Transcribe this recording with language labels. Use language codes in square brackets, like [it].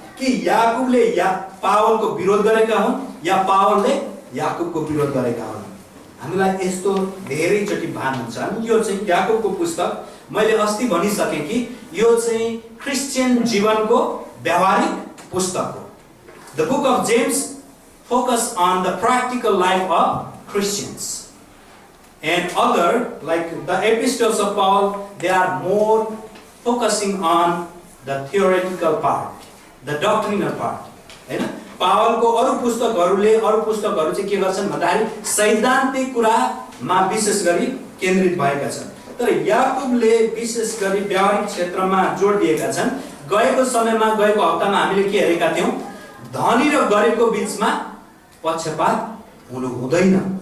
[ne] कि याकुबले पावलको विरोध गरेका हुन् या पावलले याकुबको विरोध गरेका हुन्? हामीलाई यस्तो धेरैचोटि भान हुन्छ। अनि यो चाहिँ याकुबको पुस्तक मैले अस्ति भनिसकेँ कि यो चाहिँ क्रिस्चियन जीवनको व्यावहारिक पुस्तक हो। [en] The book of James focus on the practical life of Christians, and other like the epistles of Paul, they are more focusing on the theoretical part, the doctrinal part. [ne] हैन? पावलको अरू पुस्तकहरू चाहिँ के गर्छन् भन्दाखेरि सैद्धान्तिक कुरामा विशेष गरी केन्द्रित भएका छन्। तर याकुबले विशेष गरी व्यावहारिक क्षेत्रमा जोड दिएका छन्। गएको हप्तामा हामीले के हेरेका थियौँ? धनी र गरिबको बीचमा पक्षपात हुनु हुँदैन।